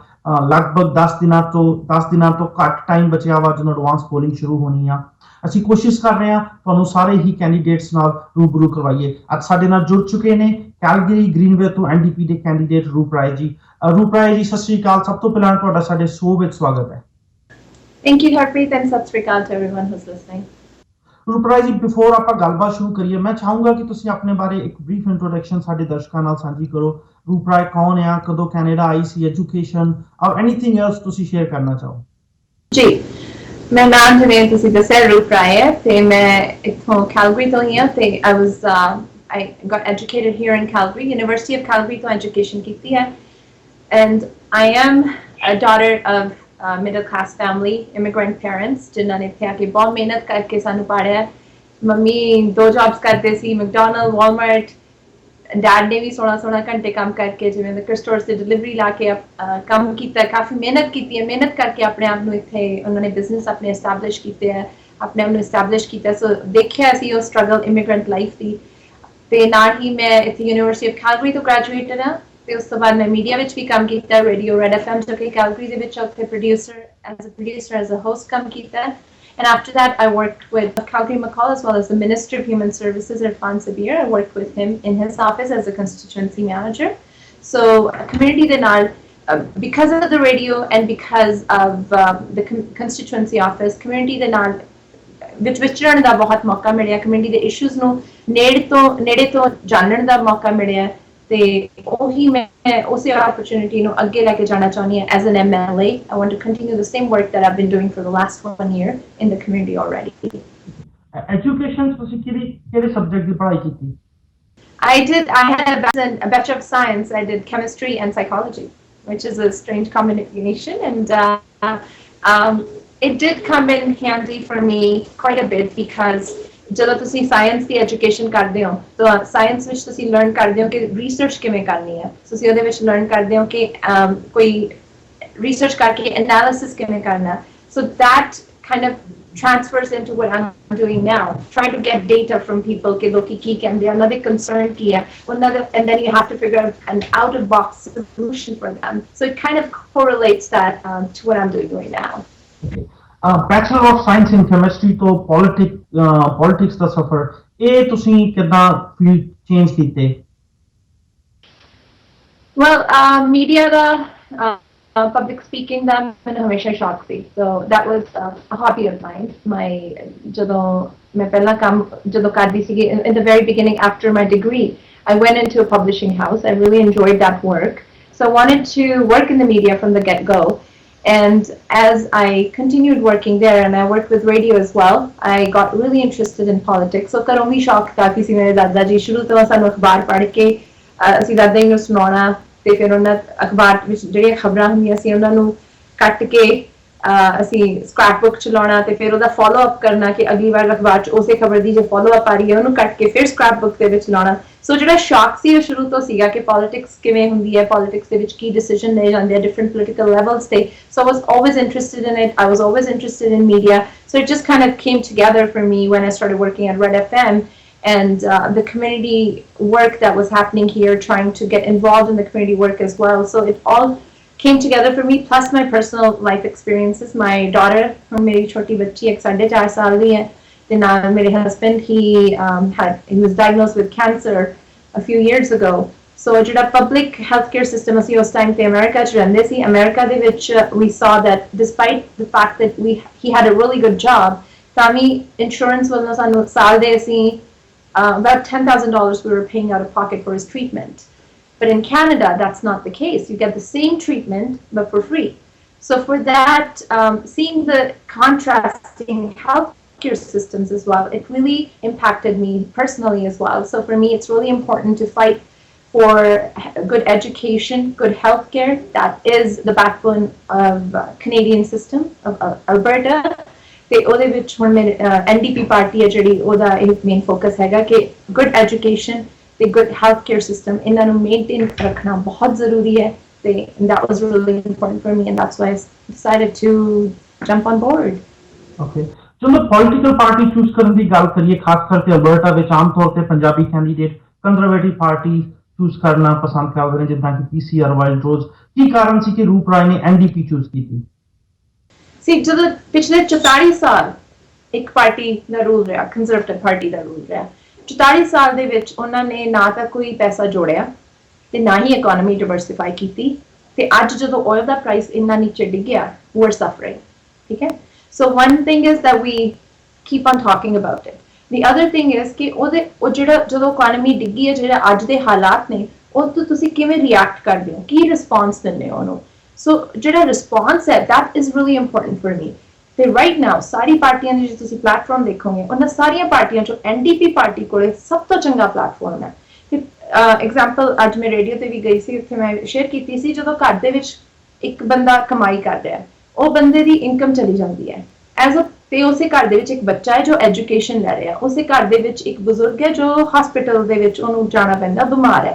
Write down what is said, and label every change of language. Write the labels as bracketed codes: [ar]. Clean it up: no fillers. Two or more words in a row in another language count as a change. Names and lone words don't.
[pa] ਲਗਭਗ 10 ਦਿਨਾਂ ਤੋਂ ਘੱਟ ਟਾਈਮ ਬਚਿਆ ਵਾ ਜਦੋਂ [en] advance polling [pa] ਸ਼ੁਰੂ ਹੋਣੀ ਆ। ਅਸੀਂ ਕੋਸ਼ਿਸ਼ ਕਰ ਰਹੇ ਹਾਂ ਤੁਹਾਨੂੰ ਸਾਰੇ ਹੀ ਕੈਂਡੀਡੇਟਸ ਨਾਲ ਰੂਬਰੂ ਕਰਵਾਈਏ। ਅੱਜ ਸਾਡੇ ਨਾਲ ਜੁੜ ਚੁੱਕੇ ਨੇ ਕੈਲਗਰੀ ਗ੍ਰੀਨਵੇ ਤੋਂ ਐਨਡੀਪੀ ਦੇ ਕੈਂਡੀਡੇਟ ਰੂਪ ਰਾਏ ਜੀ। ਰੂਪ ਰਾਏ ਜੀ, ਸਤਿ ਸ੍ਰੀ ਅਕਾਲ। ਸਭ ਤੋਂ ਪਹਿਲਾਂ ਤੁਹਾਡਾ ਸਾਡੇ ਸ਼ੋਅ ਵਿੱਚ ਸਵਾਗਤ ਹੈ। [en] Thank you, Harpreet, and Sat Sri Akal to everyone who's listening. [pa] ਰੂਪ ਰਾਏ ਜੀ, ਬਿਫੋਰ ਆਪਾਂ ਗੱਲਬਾਤ ਸ਼ੁਰੂ ਕਰੀਏ, ਮੈਂ ਚਾਹੂੰਗਾ ਕਿ ਤੁਸੀਂ ਆਪਣੇ ਬਾਰੇ ਇੱਕ [en] brief introduction [pa] ਸਾਡੇ ਦਰਸ਼ਕਾਂ ਨਾਲ ਸਾਂਝੀ ਕਰੋ। ਰੂਪ ਰਾਏ ਕੌਣ ਆ, ਕਦੋਂ ਕੈਨੇਡਾ ਆਈ ਸੀ, [en] education or anything else [pa] ਤੁਸੀਂ ਸ਼ੇਅਰ ਕਰਨਾ ਚਾਹੋ। ਜੀ, ਮੇਰਾ ਨਾਮ ਜਿਵੇਂ ਤੁਸੀਂ ਦੱਸਿਆ ਰੂਪ ਰਾਏ ਹੈ ਤੇ ਮੈਂ ਇੱਥੋਂ ਕੈਲਗਰੀ ਤੋਂ ਹੀ ਹਾਂ ਤੇ [en] I got educated here in Calgary, University of Calgary [pa] ਤੋਂ education ਕੀਤੀ ਹੈ [en] and I am a daughter of middle class family, immigrant parents [pa] ਜਿਨ੍ਹਾਂ ਨੇ ਇੱਥੇ ਆ ਕੇ ਬਹੁਤ ਮਿਹਨਤ ਕਰਕੇ ਸਾਨੂੰ ਪਾੜਿਆ। ਮੰਮੀ 2 ਜੌਬਸ ਕਰਦੇ ਸੀ, ਮੈਕਡੋਨਲਡ, ਵਾਲਮਾਰਟ। ਡੈਡ ਨੇ ਵੀ 16 ਘੰਟੇ ਕੰਮ ਕਰਕੇ ਜਿਵੇਂ [en] liquor stores [pa] ਤੇ ਡਿਲੀਵਰੀ ਲਾ ਕੇ ਕੰਮ ਕੀਤਾ, ਕਾਫੀ ਮਿਹਨਤ ਕੀਤੀ ਹੈ। ਮਿਹਨਤ ਕਰਕੇ ਆਪਣੇ ਆਪ ਨੂੰ ਇੱਥੇ ਉਹਨਾਂ ਨੇ ਬਿਜ਼ਨਸ ਆਪਣੇ ਐਸਟੈਬਲਿਸ਼ ਕੀਤੇ ਹੈ, ਆਪਣੇ ਆਪ ਨੂੰ ਐਸਟੈਬਲਿਸ਼ ਕੀਤਾ। ਸੋ ਦੇਖਿਆ ਸੀ ਉਹ [en] struggle immigrant life [pa] ਦੀ। ਤੇ ਨਾਲ ਹੀ ਮੈਂ ਇੱਥੇ ਯੂਨੀਵਰਸਿਟੀ ਆਫ ਕੈਲਗਰੀ ਤੋਂ ਗ੍ਰੈਜੂਏਟਡ ਹਾਂ ਤੇ ਉਸ ਤੋਂ ਬਾਅਦ ਮੈਂ ਮੀਡੀਆ ਵਿੱਚ ਵੀ ਕੰਮ ਕੀਤਾ, ਰੇਡੀਓ ਰੈਡ FM ਜੋ ਕਿ ਕੈਲਗਰੀ ਦੇ ਵਿੱਚ ਉੱਥੇ [en] producer as a host [pa] ਕੰਮ ਕੀਤਾ। [en] And after that, I worked with Calgary McCall as well as the Minister of Human Services, Irfan Sabir. I worked with him in his office as a constituency manager. [pa] So, ਕਮਿਊਨਿਟੀ ਦੇ ਨਾਲ, [en] because of the radio and because of the constituency office, [pa] ਕਮਿਊਨਿਟੀ ਦੇ ਨਾਲ ਵਿੱਚ ਵਿਚਰਨ ਦਾ ਬਹੁਤ ਮੌਕਾ ਮਿਲਿਆ, ਕਮਿਊਨਿਟੀ ਦੇ ਇਸ਼ੂਜ਼ ਨੂੰ ਨੇੜੇ ਤੋਂ ਜਾਣਨ ਦਾ ਮੌਕਾ ਮਿਲਿਆ ਤੇ ਉਹੀ ਮੈਂ ਉਸੇ opportunity ਨੂੰ ਅੱਗੇ ਲੈ ਕੇ ਜਾਣਾ ਚਾਹੁੰਦੀ ਹਾਂ [en] as an MLA. I want to continue the same work that I've been doing for the last 1 year in the community already. [pa] Education ਤੁਸੀਂ ਕਿਹੜੇ ਸਬਜੈਕਟ ਦੀ ਪੜ੍ਹਾਈ ਕੀਤੀ? [en] I had a Bachelor of Science. I did chemistry and psychology, which is a strange combination, and it did come in handy for me quite a bit because [pa] ਜਦੋਂ ਤੁਸੀਂ ਸਾਇੰਸ ਦੀ ਐਜੂਕੇਸ਼ਨ ਕਰਦੇ ਹੋ ਤਾਂ ਸਾਇੰਸ ਵਿੱਚ ਤੁਸੀਂ ਲਰਨ ਕਰਦੇ ਹੋ ਕਿ ਰਿਸਰਚ ਕਿਵੇਂ ਕਰਨੀ ਹੈ। ਤੁਸੀਂ ਉਹਦੇ ਵਿੱਚ ਲਰਨ ਕਰਦੇ ਹੋ ਕਿ ਕੋਈ ਰਿਸਰਚ ਕਰਕੇ ਐਨਾਲਿਸਿਸ ਕਿਵੇਂ ਕਰਨਾ। [en] So that kind of transfers into what I'm doing now, trying to get data from people [pa] ਕਿ ਲੋਕੀ ਕੀ ਕਹਿੰਦੇ ਆ, ਉਹਨਾਂ ਦੇ concern ਕੀ ਹੈ, [en] and then you have to figure out an out of box solution for them. So it kind of correlates that to what I'm doing right now. [pa] Okay. [en] Bachelor of Science in Chemistry [pa] ਤੋਂ politics ਦਾ ਸਫ਼ਰ, ਇਹ ਤੁਸੀਂ ਕਿੱਦਾਂ [en] field change [pa] ਕੀਤੇ? Well, media ਦਾ [en] public speaking [pa] ਦਾ ਮੈਨੂੰ ਹਮੇਸ਼ਾ ਸ਼ੌਕ ਸੀ। [en] So that was a hobby of mine. [pa] ਜਦੋਂ ਮੈਂ ਪਹਿਲਾ ਕੰਮ ਜਦੋਂ ਕਰਦੀ ਸੀਗੀ [en] in the very beginning after my degree, I went into a publishing house. I really enjoyed that work. So I wanted to work in the media from the get-go. And as I continued working there, and I worked with radio as well, I got really interested in politics. [pa] So ਘਰੋਂ ਵੀ ਸ਼ੌਕ ਤਾਂ ਸੀ ਮੇਰੇ ਦਾਦਾ ਜੀ ਸ਼ੁਰੂ ਤੋਂ ਸਾਨੂੰ ਅਖਬਾਰ ਪੜ੍ਹ ਕੇ ਅਸੀਂ ਦਾਦਾ ਜੀ ਨੂੰ ਸੁਣਾਉਣਾ ਤੇ ਫਿਰ ਉਹਨਾਂ ਅਖਬਾਰ ਵਿੱਚ ਜਿਹੜੀਆਂ ਖਬਰਾਂ ਹੁੰਦੀਆਂ ਸੀ ਉਹਨਾਂ ਨੂੰ ਕੱਟ ਕੇ ਅਸੀਂ [en] scrap book [pa] ਚਲਾਉਣਾ ਤੇ ਫਿਰ ਉਹਦਾ [en] follow up [pa] ਕਰਨਾ ਕਿ ਅਗਲੀ ਵਾਰ ਅਖਬਾਰ 'ਚ ਉਸੇ ਖਬਰ ਦੀ ਜੇ [en] follow up [pa] ਆ ਰਹੀ ਹੈ ਉਹਨੂੰ ਕੱਟ ਕੇ ਫਿਰ [en] scrap book [pa] ਦੇ ਵਿੱਚ ਲਾਉਣਾ। ਸੋ ਜਿਹੜਾ ਸ਼ੌਕ ਸੀ ਉਹ ਸ਼ੁਰੂ ਤੋਂ ਸੀਗਾ ਕਿ ਪੋਲਿਟਿਕਸ ਕਿਵੇਂ ਹੁੰਦੀ ਹੈ, ਪੋਲਿਟਿਕਸ ਦੇ ਵਿੱਚ ਕੀ ਡਿਸੀਜਨ ਲਏ ਜਾਂਦੇ ਆ [en] different political levels [pa] ਤੇ। [en] So I was always interested in it. I was always interested in media. So it just kind of came together for me when I started working at Red FM and the community work that was happening here, trying to get involved in the community work as well. So it all came together for me, plus my personal life experiences. My daughter, [pa] ਮੇਰੀ ਛੋਟੀ ਬੱਚੀ, 4.5 ਸਾਲ ਦੀ ਹੈ. [en] Then my husband, he was diagnosed with cancer a few years ago. [pa] ਸੋ ਜਦਾ [en] public healthcare system [pa] ਅਸੀ ਉਸ ਟਾਈਮ ਤੇ ਅਮਰੀਕਾ 'ਚ ਰਹਿੰਦੀ ਸੀ. ਅਮਰੀਕਾ ਦੇ ਵਿੱਚ [en] we saw that despite the fact that he had a really good job, family insurance [pa] ਵੱਲੋਂ ਸਾਨੂੰ ਸਾਲ ਦੇ ਸੀ [en] about $10,000 we were paying out of pocket for his treatment. But in Canada, that's not the case. You get the same treatment, but for free. So for that, seeing the contrasting healthcare systems as well, it really impacted me personally as well. So for me, it's really important to fight for good education, good healthcare. That is the backbone of Canadian system of Alberta. [pa] ਤੇ ਉਹਦੇ ਵਿੱਚ ਹੁਣ ਮੇਰੇ NDP ਪਾਰਟੀ ਹੈ ਜਿਹੜੀ ਉਹਦਾ ਇਹ [en] main focus [pa] ਹੈਗਾ ਕਿ [en] good education [pa] ਤੇ [en] good health care system [pa] ਇਹਨਾਂ ਨੂੰ ਮੇਨਟੇਨ ਰੱਖਣਾ ਬਹੁਤ ਜ਼ਰੂਰੀ ਹੈ ਤੇ [en] that was really important for me and that's why I decided to jump on board. Okay. [pa] ਜਦੋਂ [en] political party choose [pa] ਕਰਨ ਦੀ ਗੱਲ ਕਰੀਏ, ਖਾਸ ਕਰਕੇ ਅਲਬਰਟਾ ਵਿੱਚ ਆਮ ਤੌਰ ਤੇ ਪੰਜਾਬੀ ਕੈਂਡੀਡੇਟ [en] conservative party choose [pa] ਕਰਨਾ ਪਸੰਦ ਕਰਦੇ ਨੇ, ਜਿੱਦਾਂ ਕਿ ਪੀਸੀਆਰ ਵਾਈਲਡ ਰੋਜ਼। ਕੀ ਕਾਰਨ ਸੀ ਕਿ ਰੂਪ ਰਾਏ ਨੇ ਐਨਡੀਪੀ ਚੂਜ਼ ਕੀਤੀ? ਸੀ ਜਦੋਂ ਪਿਛਲੇ 44 ਸਾਲ ਇੱਕ ਪਾਰਟੀ ਦਾ ਰੂਲ ਰਿਹਾ, ਕੰਜ਼ਰਵੇਟਿਵ ਪਾਰਟੀ ਦਾ ਰੂਲ ਰਿਹਾ, 44 ਸਾਲ ਦੇ ਵਿੱਚ ਉਹਨਾਂ ਨੇ ਨਾ ਤਾਂ ਕੋਈ ਪੈਸਾ ਜੋੜਿਆ ਤੇ ਨਾ ਹੀ [en] economy diversify [pa] ਕੀਤੀ, ਤੇ ਅੱਜ ਜਦੋਂ ਆਇਲ ਦਾ ਪ੍ਰਾਈਸ ਇੰਨਾ ਨੀਚੇ ਡਿੱਗਿਆ, [en] we are suffering. [pa] ਠੀਕ ਹੈ, [en] so one thing is that we keep on talking about it. The other thing is [pa] ਕਿ ਉਹ ਜਿਹੜਾ ਜਦੋਂ ਇਕਨੋਮੀ ਡਿੱਗੀ ਹੈ, ਜਿਹੜਾ ਅੱਜ ਦੇ ਹਾਲਾਤ ਨੇ, ਉਹ ਤੋਂ ਤੁਸੀਂ ਕਿਵੇਂ ਰਿਐਕਟ ਕਰਦੇ ਹੋ, ਕੀ ਰਿਸਪੌਂਸ ਦਿੰਦੇ ਹੋ ਉਹਨੂੰ। ਸੋ ਜਿਹੜਾ ਰਿਸਪੌਂਸ ਹੈ, [en] that is really important for me. [pa] ਤੇ [en] right now [pa] ਸਾਰੀ ਪਾਰਟੀਆਂ ਦੇ ਜੇ ਤੁਸੀਂ ਪਲੇਟਫਾਰਮ ਦੇਖੋਗੇ, ਉਹਨਾਂ ਸਾਰੀਆਂ ਪਾਰਟੀਆਂ ਚੋਂ ਐਨਡੀਪੀ ਪਾਰਟੀ ਕੋਲੇ ਸਭ ਤੋਂ ਚੰਗਾ ਪਲੇਟਫਾਰਮ ਹੈ। ਐਗਜ਼ਾਮਪਲ ਅੱਜ ਮੈਂ ਰੇਡੀਓ ਤੇ ਵੀ ਗਈ ਸੀ, ਉੱਥੇ ਮੈਂ ਸ਼ੇਅਰ ਕੀਤੀ ਸੀ, ਜਦੋਂ ਘਰ ਦੇ ਵਿੱਚ ਇੱਕ ਬੰਦਾ ਕਮਾਈ ਕਰ ਰਿਹਾ, ਉਹ ਬੰਦੇ ਦੀ ਇਨਕਮ ਚਲੀ ਜਾਂਦੀ ਹੈ [en] as a, [pa] ਤੇ ਉਸੇ ਘਰ ਦੇ ਵਿੱਚ ਇੱਕ ਬੱਚਾ ਹੈ ਜੋ ਐਜੂਕੇਸ਼ਨ ਲੈ ਰਿਹਾ, ਉਸੇ ਘਰ ਦੇ ਵਿੱਚ ਇੱਕ ਬਜ਼ੁਰਗ ਹੈ ਜੋ ਹਸਪੀਟਲ ਦੇ ਵਿੱਚ ਉਹਨੂੰ ਜਾਣਾ ਪੈਂਦਾ, ਬਿਮਾਰ ਹੈ।